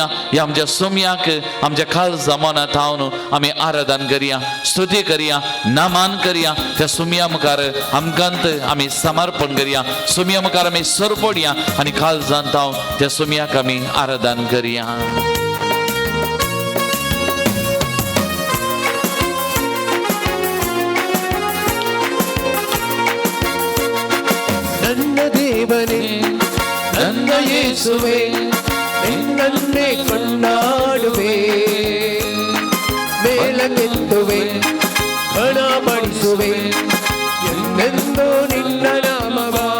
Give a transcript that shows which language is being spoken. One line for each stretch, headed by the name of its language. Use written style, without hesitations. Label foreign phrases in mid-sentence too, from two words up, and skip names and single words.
Konkani: ह्या आमच्या सोम्याक आमच्या काळज जामना थावन आमी आराधन करया, स्तुती करया, नामान करया. त्या सोम्या मुखार आमकांत आमी समर्पण करया, सोम्या मुखार आमी सरपडया आनी काळजांत हांव त्या सोम्याक आमी आराधन करया.
Kannada: ನನ್ನ ದೇವನೇ ನನ್ನ ಯೇಸುವೆ ನಿನ್ನನ್ನೇ ಕೊಂಡಾಡುವೆ, ಮೇಲಕ್ಕೆತ್ತುವೆ ಗಣಪಡಿಸುವೆ ಎಂದೆಂದೂ ನಿನ್ನ ನಾಮವ.